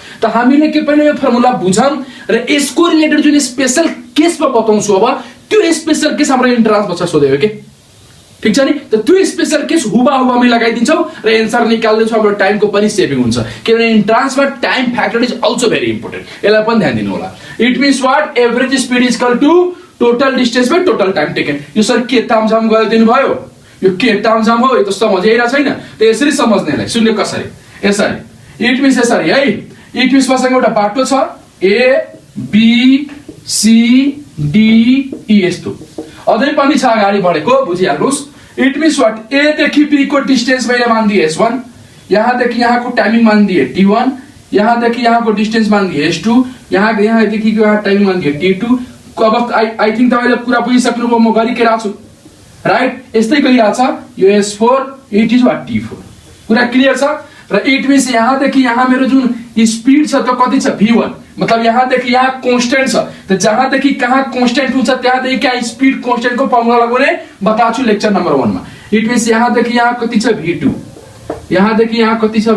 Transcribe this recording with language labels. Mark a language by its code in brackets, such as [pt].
[ne] त हामीले के पहिला यो फर्मुला बुझौँ र यसको रिलेटेड जुन स्पेशल केसमा बताउँछु अब त्यो स्पेशल केस हाम्रो इन्ट्रान्समा छ सोधेको के। ठीक छ नि, त त्यो स्पेशल केस हुबाहुबामै लगाइदिन्छौ र एन्सर निकाल्दिन्छौ। हाम्रो टाइमको पनि सेभिङ हुन्छ, किनभने इन्ट्रान्समा [en] Time factor is also very important. [ne] यसलाई पनि ध्यान दिनु होला। [en] It means what? Average speed is equal to total distance by total time taken. [ne] यो सर के तामझाम गरिदिनु भयो? यो के तामझाम हो? यो त समझिरा छैन। त यसरी समझ्नेलाई सुन्ने कसरी? यसरी। [en] it means [ne] यसरी है। [en] it means [ne] मसँग एउटा बाटो छ A B C D E यस्तो। अझै पनि छ अगाडि बढेको, बुझिहाल्नुस्। [en] It means what? [ne] A देखि B को डिस्टेंस मैले मानिदिए S1, यहाँ देखि यहाँ को टाइमिंग मानिदिए T1, यहाँ देखि यहाँ को डिस्टेंस मानिदिए S2, यहाँ देखि को यहाँ टाइमिंग मानिदिए T2। अब [en] I think [ne] तपाईले कुरा बुझिसक्नुभयो, म गरिरहेको छु राइट। यस्तै गइरहेछ यो S4, [en] It is what? [ne] T4। कुरा क्लियर छ? र [en] it means [ne] यहाँ देखि यहाँ मेरो जुन स्पीड छ त्यो कति छ? V1। मतलब यहाँ देखि यहाँ कांस्टेंट छ। त जहाँ देखि कहाँ कांस्टेंट हुन्छ त्यहाँ देखि कहाँ स्पीड कांस्टेंट को फर्मुला लगाउने बताछु लेक्चर नंबर 1 मा। [en] it means [ne] यहाँ देखि यहाँ कति छ? V2, यहाँ देखि यहाँ कति छ?